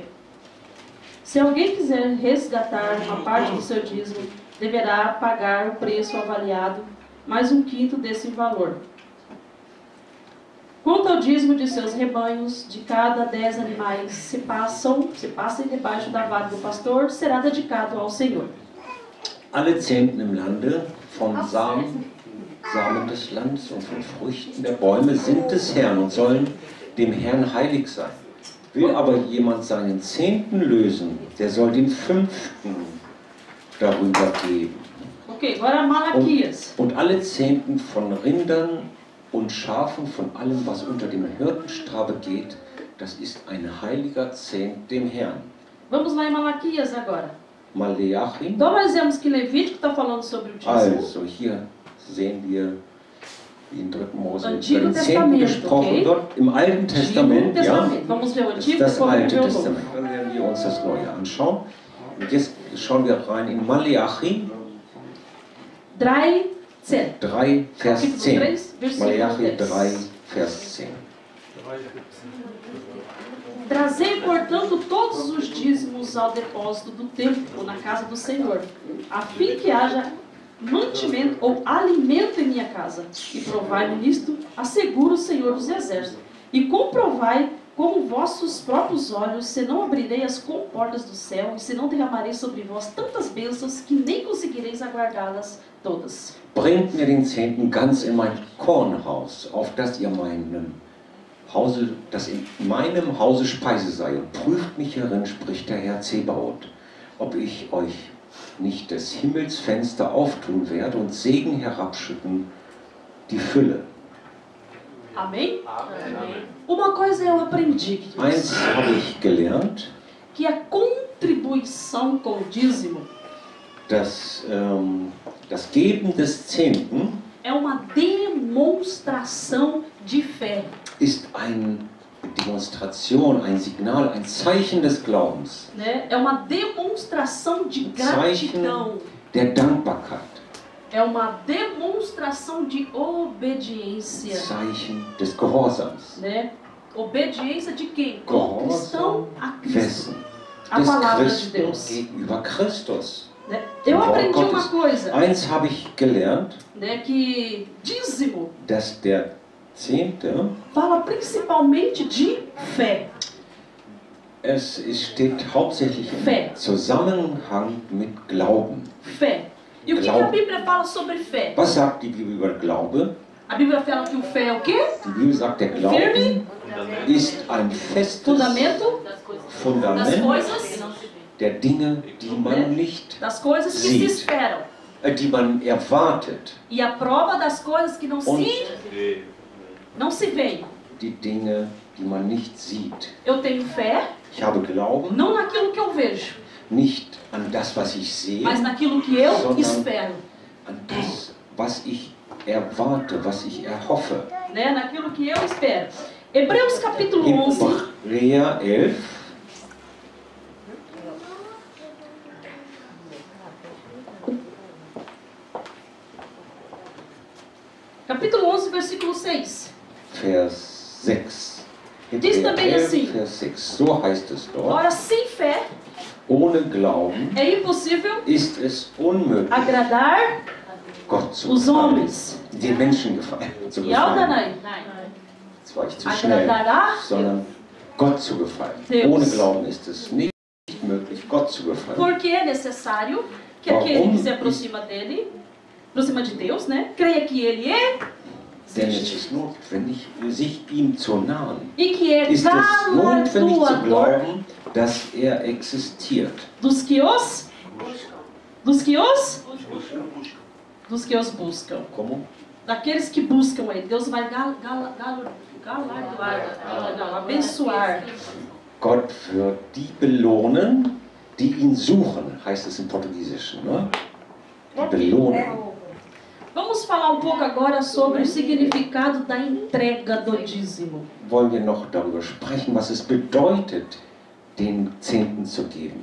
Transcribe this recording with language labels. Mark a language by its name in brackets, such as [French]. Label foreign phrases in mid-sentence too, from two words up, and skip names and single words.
[Portuguese] Se alguém quiser resgatar uma parte do seu dízimo, deverá pagar o preço avaliado, mais 1/5 desse valor. Quanto ao dízimo de seus rebanhos, de cada 10 animais se passem debaixo da vara do pastor, será dedicado ao Senhor. [German] Alle Zehnten im Lande von Samen des Landes und von Früchten der Bäume sind des Herrn und sollen dem Herrn heilig sein. Will aber jemand seinen 10. lösen, der soll den 5. darüber geben. [Portuguese] Ok, agora Malaquias. [German] Und alle 10. von Rindern und Schafen, von allem, was unter dem Hirtenstrabe geht, das ist ein heiliger Zehnt dem Herrn. [Portuguese] Vamos lá em Malaquias agora. [German] Maleachi. [Portuguese] Então nós vemos que Levítico está falando sobre o dízimo. [German] Also, hier sehen wir in 3. Mose über [Portuguese] Antigo [German] den 10. [Portuguese] Testamento, [German] gesprochen, okay? dort im Alten [Portuguese] Antigo [German] Testament, ja, [Portuguese] Testamento. Vamos ver o [German] das ist [Portuguese] Antigo, [German] das [Portuguese] depois vamos [German] Alte [Portuguese] ver o Novo. [German] Testament. Dann werden wir uns das Neue anschauen. Und jetzt schauen wir rein in Maleachi 3, 10. 3, Vers [Portuguese] Capítulo 10. 3, versículo [German] Maleachi 10. 3, Vers 10. [Portuguese] Trazei, portanto, todos os dízimos ao depósito do templo, na casa do Senhor, a fim que haja mantimento ou alimento em minha casa. E provai-me nisto, assegura o Senhor dos Exércitos. E comprovai com vossos próprios olhos, se não abrirei as comportas do céu, e se não derramarei sobre vós tantas bênçãos, que nem conseguireis aguardá-las todas. [German] Bringt mir den 10. ganz in mein Kornhaus, auf dass in meinem Hause Speise sei, und prüft mich hierin, spricht der Herr Zebaoth, ob ich euch nicht des Himmels Fenster auftun werde und Segen herabschütten, die Fülle. [Portuguese] Amém? Amém. Uma coisa eu aprendi, queridos, [German] Eins habe ich gelernt, [Portuguese] que a contribuição com o dízimo, [German] dass das Geben des 10. [Portuguese] é uma demonstração de fé. [German] Ist eine Demonstration, ein Signal, ein Zeichen des Glaubens, [Portuguese] Né? É uma demonstração de gratidão. [German] der Dankbarkeit, [Portuguese] É uma demonstração de obediência. [German] Zeichen des Gehorsams. [Portuguese] Né? Obediência de quem? [German] Gehorsam [Portuguese] Conquistão a Cristo. [German] Wessen? [Portuguese] A [German] Des [Portuguese] palavra de [German] Christus [Portuguese] Deus. [German] gegenüber Christus. [Portuguese] Né? Eu aprendi uma [German] Gottes. [Portuguese] coisa, [German] Eins habe ich gelernt, [Portuguese] né, que dízimo [German] dass der Zehnte, [Portuguese] fala principalmente de fé. [German] es steht hauptsächlich [Portuguese] Fé. [German] im Zusammenhang mit Glauben. [Portuguese] Fé. E o que a Bíblia fala sobre fé? [German] Was sagt die Bibel über Glaube? [Portuguese] A Bíblia fala que o fé é o quê? [German] Die Bibel sagt, der Glaube ist ein festes [Portuguese] Fundamento das [German] Fundament [Portuguese] coisas, [German] der Dinge, die man nicht, [Portuguese] das coisas que se [German] Sieht. [Portuguese] esperam. [German] Die man erwartet. [Portuguese] E a prova das coisas que não [German] Und [Portuguese] se veem. [German] die Dinge, die man nicht sieht. [Portuguese] Eu tenho fé, [German] Ich habe Glauben, [Portuguese] não naquilo que eu vejo, [German] nicht an das, was ich sehe, [Portuguese] mas naquilo que eu [German] Sondern- [Portuguese] espero. [German] an das, was ich erwarte, was ich erhoffe. [Portuguese] Né? Naquilo que eu espero. Hebreus capítulo 11, [German] Hebräer 11, [Portuguese] capítulo 11, versículo 6. [German] Vers 6. [Portuguese] Diz [German] Hebräer [Portuguese] também [German] 11, [Portuguese] assim. [German] Vers 6. So heißt es dort. [Portuguese] Ora, sem fé [German] Ohne Glauben [Portuguese] é impossível [German] ist es unmöglich, [Portuguese] agradar [German] Gott zu [Portuguese] os [German] gefallen, [Portuguese] homens. [German] den Menschen gefallen, zu [Portuguese] E ao [German] gefallen. [Portuguese] Danai, [German] Das war ich zu schnell, [Portuguese] agradará [German] sondern Gott zu gefallen. [Portuguese] Deus. [German] Ohne Glauben ist es nicht möglich, Gott zu gefallen. [Portuguese] porque é necessário que aquele que se aproxima de Deus, né, creia que Ele [German] Denn es [Portuguese] existe [German] ist notwendig, sich ihm zu nahen. [Portuguese] e que é [German] Ist es notwendig zu [Portuguese] galardoador [German] glauben, dass er existiert. [Portuguese] dos que os buscam. Como? Daqueles que buscam Ele. Deus vai galardoar, não, abençoar. [German] Gott wird die belohnen, die ihn suchen, heißt es im Portugiesischen. Ne? Die belohnen. [Portuguese] Vamos falar um pouco agora sobre o significado da entrega do dízimo. [German] Wollen wir noch darüber sprechen, was es bedeutet, den Zehnten zu geben.